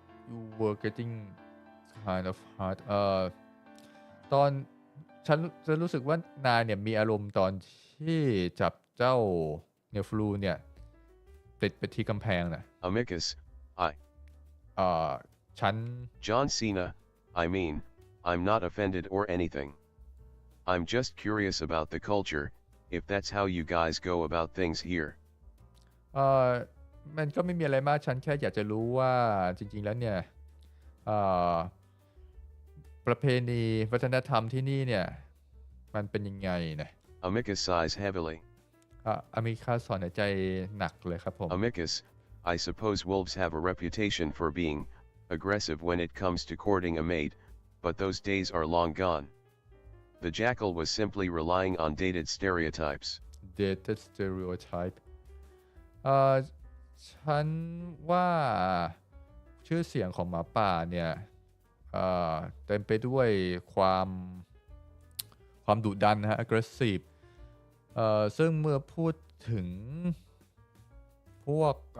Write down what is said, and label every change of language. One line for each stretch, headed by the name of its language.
English: You were getting kind of hard
Thai: ตอนฉันรู้สึกว่านายเนี่ยมีอารมณ์ตอนที่จับเจ้าเนฟลูเนี่ยติดไปที่กำแพงนะ
English: Amicus, I.
Thai: ฉัน
English: John Cena, I mean, I'm not offended or anything. I'm just curious about the culture, if that's how you guys go about things here.
Thai: มันก็ไม่มีอะไรมากฉันแค่อยากจะรู้ว่าจริงๆแล้วเนี่ยประเพณีวัฒนธรรมที่นี่เนี่ย มันเป็นยังไงนะ
English: Amicus sighs heavily.
Thai: อามิคัสถอนหายใจหนักเลยครับผม
English: Amicus, I suppose wolves have a reputation for being aggressive when it comes to courting a mate, but those days are long gone. The jackal was simply relying on dated stereotypes. dated stereotype
Thai: ฉันว่าชื่อเสียงของหมาป่าเนี่ยเต็มไปด้วยความดุดันนะฮะ aggressive ซึ่งเมื่อพูดถึงพวก